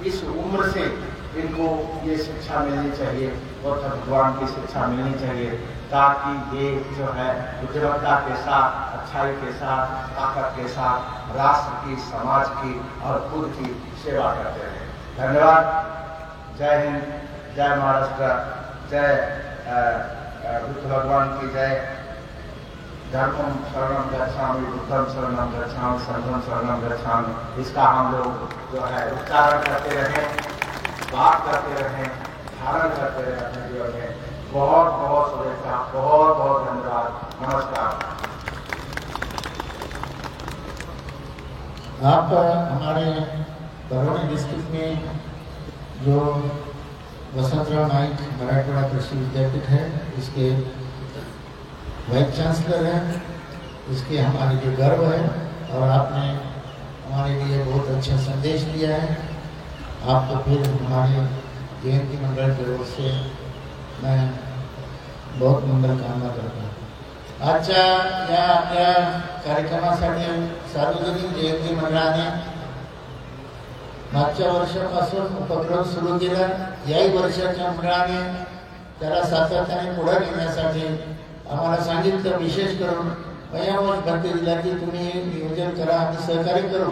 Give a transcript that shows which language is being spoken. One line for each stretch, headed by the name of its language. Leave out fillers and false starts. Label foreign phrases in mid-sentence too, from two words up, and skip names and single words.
Hindi: इस उम्र से इनको ये शिक्षा मिलनी चाहिए और भगवान की शिक्षा मिलनी चाहिए, ताकि ये जो है बुद्धिमत्ता के साथ, अच्छाई के साथ, ताकत के साथ राष्ट्र की, समाज की और खुद की सेवा करते रहे। धन्यवाद। जय हिंद, जय महाराष्ट्र, जय बुद्ध भगवान की जय।
Pali: धर्मम शरणम गच्छामि, बुद्धम शरणम गच्छामि, संघम शरणम गच्छामि।
Hindi: इसका हम लोग जो है उच्चारण करते रहें, बात करते रहें, धारण करते रहें जीवन में। बहुत बहुत शुभेच्छा, बहुत बहुत धन्यवाद, नमस्कार। आप हमारे बरौनी डिस्ट्रिक्ट में जो वसंतराव नाइक मराठवाड़ा कृषि विद्यापीठ है, इसके
English: vice chancellor
Hindi: हैं। इसके हमारे लिए गर्व है और आपने हमारे लिए बहुत अच्छा संदेश दिया है। आपको फिर हमारे जयंती मंडल की ओर से मैं बहुत मंगल कामना करता हूँ।
Marathi: आजच्या या आपल्या कार्यक्रमासाठी सार्वजनिक जयंती मंडळाने मागच्या वर्षापासून उपक्रम सुरू केला। याही वर्षाच्या मंडळाने त्याला सातत्याने पुढे नेण्यासाठी आम्हाला सांगितलं, विशेष करून मयावंश भरती दिला की तुम्ही नियोजन करा आणि सहकार्य करू।